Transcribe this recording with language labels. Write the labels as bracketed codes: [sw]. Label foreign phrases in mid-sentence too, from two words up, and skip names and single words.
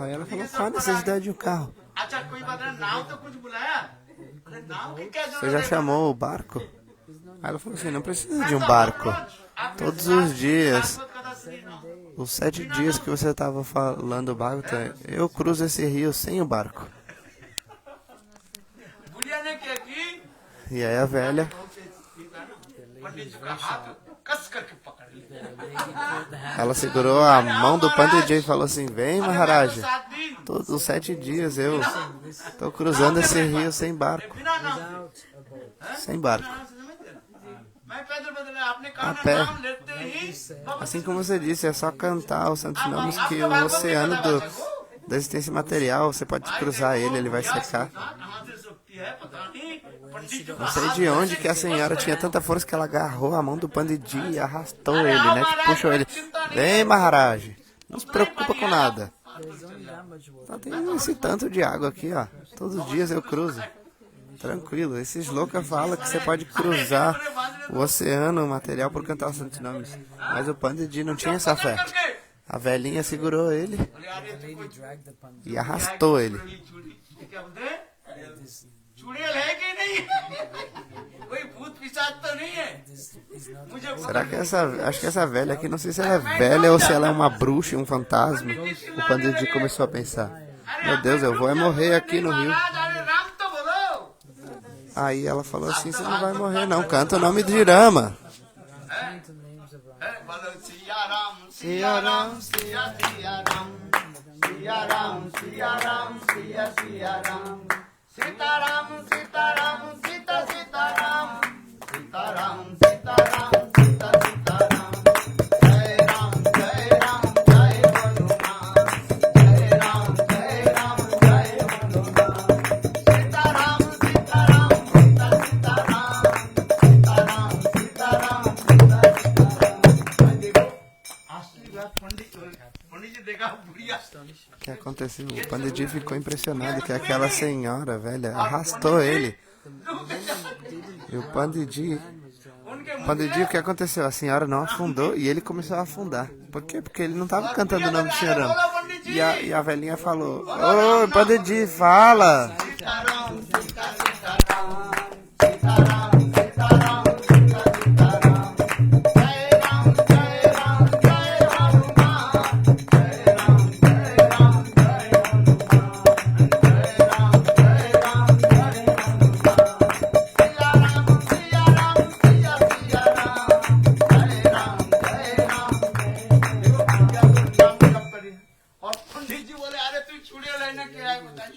[pt] Aí ela falou, qual a necessidade de um carro? [hi] अच्छा कोई बात नहीं, नाव तो कुछ बुलाया? बोले, नाव की क्या [pt] Você [hi] जरूरत [pt] já [hi] है? [pt] chamou o barco? Aí ela falou assim, não precisa de um barco. Todos os dias, os 7 dias que você estava falando Bhagavata, eu cruzo esse rio sem o barco. [hi] बुढ़िया ने क्या की? [pt] E aí a velha [hi] पंडित जी का हाथ कस करके पकड़ लिया। [pt] ela segurou a mão do Pandit e falou assim, vem Maharaj, [hi] 7 दिन [pt] todos os 7 dias eu estou cruzando esse rio sem barco. [hi] बिना नाम [en] Without a boat. [pt] Sem barco. [hi] समझते ना? मैं पैदल बदला, आपने कहा [pt] A [hi] ना [pt] pé. [hi] नाम लेते ही [pt] Assim como você disse, é só cantar os santos nomes que o oceano da existência material, você pode cruzar ele vai secar. कहाँ से शक्ति है पता नहीं, पंडित जी Não sei de onde que a senhora tinha tanta força que ela agarrou a mão do Panditji e arrastou ele, né? Tipo, puxou ele. Vem, Maharaj, não se preocupa com nada. There's only that much water. Só tem esse tanto de água aqui, ó. Todos os dias eu cruzo. Tranquilo. Esses loucos falam que você pode cruzar o oceano material por cantar os santos nomes. Mas o Panditji não tinha essa fé. A velhinha segurou ele [hi] बोले अरे [en] The lady dragged the pandit. [pt] e arrastou ele. [hi] ये क्या बोलते हैं? चुड़ैल है कि नहीं? कोई भूत पिशाच तो नहीं है? [en] This is not [hi] मुझे [pt] Será que acho que essa velha aqui, não sei se ela é velha ou se ela é uma bruxa, um fantasma. O Panditji começou a pensar, meu Deus, eu vou é morrer aqui no rio. [hi] महाराज अरे राम तो बोलो। [pt] Aí ela falou assim, você não vai morrer não, canta o nome de Rama. [en] point the names of Ram. [hi] बोलो सिया राम सिया राम सिया सिया राम सिया राम सिया राम सिया सिया राम सीता राम सीता राम सीता सीता राम सीता राम सीता राम सीता सीता राम जय राम जय राम जय हनुमान जय राम जय राम जय हनुमान सीता राम सीता राम सीता सीता राम सीता राम सीता राम सीता सीता राम। देखो आश्चर्य बात पंडित जी देखा बुढ़िया [pt] O que aconteceu? O Panditji ficou impressionado que aquela senhora velha arrastou ele. E o Panditji, [hi] उनके [pt] o que aconteceu? A senhora não afundou e ele começou a afundar. Por quê? Porque ele não estava cantando o nome do Senhor Rama. E a velhinha falou, ô Panditji, fala! [hi] सीताराम सीता सीताराम सीताराम सीताराम सीता सीताराम जय राम जय राम जय हनुमान जय राम जय राम जय हनुमान जय राम जय राम जय हनुमान सिया राम सिया राम सिया सिया राम जय राम जय राम देखो क्या नाम जप करिए और पंडित जी बोले अरे तू चूड़िया लेने के आए बताइए